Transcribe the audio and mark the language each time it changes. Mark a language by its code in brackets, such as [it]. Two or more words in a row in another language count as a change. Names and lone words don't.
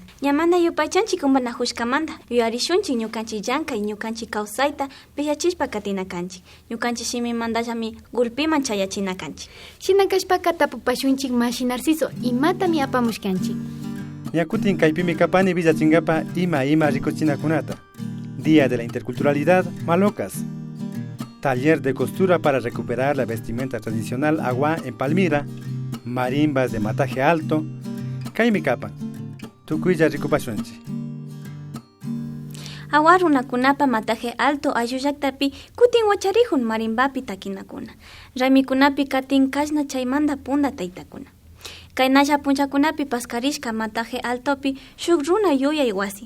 [qu] Ñamanta yupaychanchik kumpanajushkamanta yuyarishunchik ñukanchik llanka y ñukanchik kawsayta pillachishpa katina kanchik. Ñukanchik shimimantallami gulpiman chayachina kanchik. Shina kashpaka tapupashunchik Mashi Narciso, imatami apamushkanchik. Yakutin kaypimi kapani villachinkapa ima rikuchinakunata. [es] Día de la Interculturalidad Malocas. Taller de costura para recuperar la vestimenta tradicional Agua en Palmira. Marimbas de mataje alto. [qu] Kaymi kapan. Tukuilla rikupashunchi. Agua runakunapa mataje alto ayullaktapi kutin wacharihun marimbapi takinakuna. Raymikunapi katin kashna chaymanta punta taytakuna. Kaynalla punchakunapi paskarishka mataje altopi shuk runa yuyay wasi.